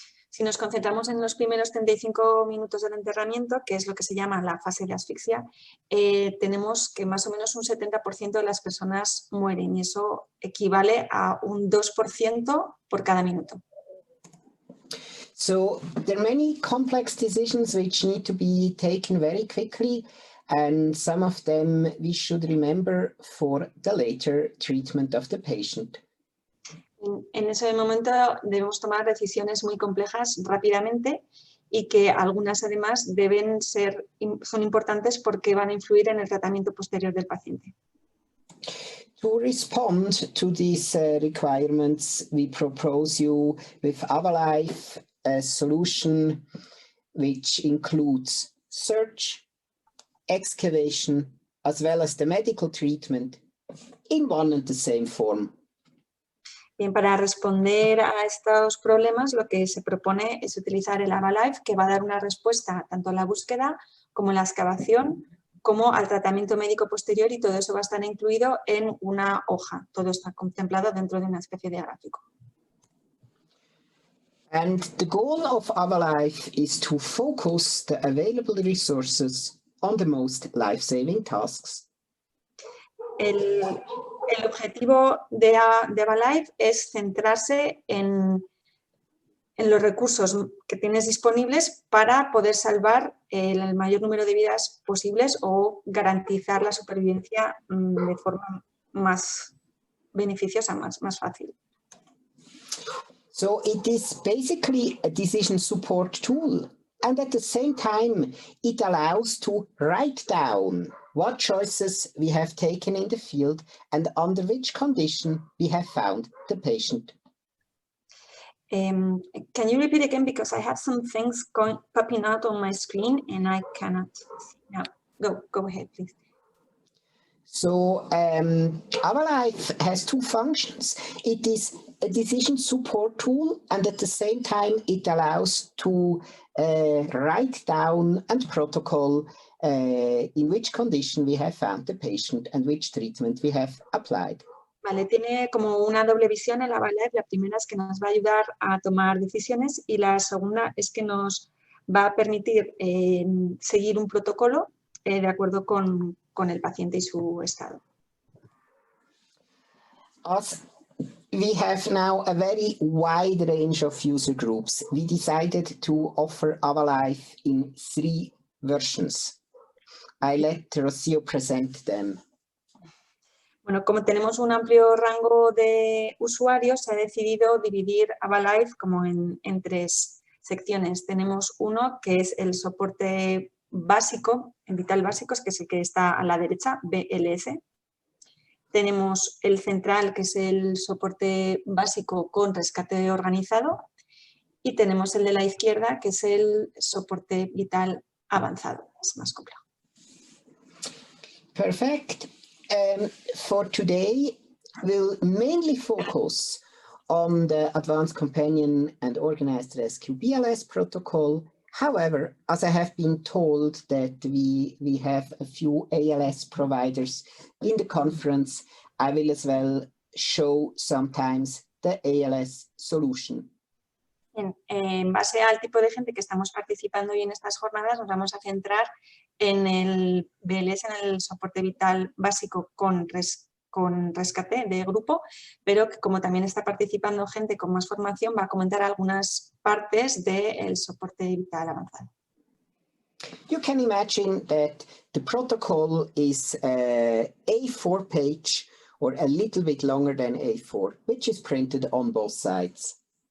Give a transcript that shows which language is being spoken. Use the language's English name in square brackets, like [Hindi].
[Spanish] Si nos concentramos en los primeros 35 minutos del enterramiento, que es lo que se llama la fase de asfixia, tenemos que más o menos un 70% de las personas mueren, y eso equivale a un 2% por cada minuto. [English] So there are many complex decisions which need to be taken very quickly, and some of them we should remember for the later treatment of the patient. [Spanish] En ese momento debemos tomar decisiones muy complejas rápidamente, y que algunas además son importantes porque van a influir en el tratamiento posterior del paciente. [English] To respond to these requirements, we propose you with AvaLife a solution which includes search, excavation, as well as the medical treatment in one and the same form. [Spanish] Bien, para responder a estos problemas, lo que se propone es utilizar el AvaLife, que va a dar una respuesta tanto a la búsqueda como a la excavación, como al tratamiento médico posterior, y todo eso va a estar incluido en una hoja. Todo está contemplado dentro de una especie de gráfico. [English] And the goal of AvaLife is to focus the available resources on the most life-saving tasks. [Spanish] El objetivo de AvaLife es centrarse en los recursos que tienes disponibles para poder salvar el mayor número de vidas posibles o garantizar la supervivencia de forma más beneficiosa, más fácil. [English] So it is basically a decision support tool, and at the same time it allows to write down what choices we have taken in the field and under which condition we have found the patient. Can you repeat again, because I have some things popping out on my screen and I cannot see. No, go ahead, please. So AvaLife has two functions. It is a decision support tool, and at the same time it allows to write down and protocol in which condition we have found the patient and which treatment we have applied. [Spanish] Vale, tiene como una doble visión el AvaLife. La primera es que nos va a ayudar a tomar decisiones y la segunda es que nos va a permitir seguir un protocolo de acuerdo con el paciente y su estado. [English] As we have now a very wide range of user groups, we decided to offer AvaLife in 3 versions. I let Rocío present them. [Spanish] Bueno, como tenemos un amplio rango de usuarios, se ha decidido dividir AvaLife como en 3 secciones. Tenemos uno que es el soporte básico, en vital básicos, que es el que está a la derecha, BLS. Tenemos el central, que es el soporte básico con rescate organizado. Y tenemos el de la izquierda, que es el soporte vital avanzado. Es más complejo. [English] Perfect. For today, we'll mainly focus on the Advanced Companion and Organized Rescue BLS protocol. However, as I have been told that we have a few ALS providers in the conference, I will as well show sometimes the ALS solution. [Spanish] En base al tipo de gente que estamos participando hoy en estas jornadas, nos vamos a centrar en el BLS, en el soporte vital básico con rescate de grupo, pero que como también está participando gente con más formación, va a comentar algunas partes del soporte vital avanzado. [English] You can imagine that the protocol is A4 page or a little bit longer than A4, which is printed on both sides.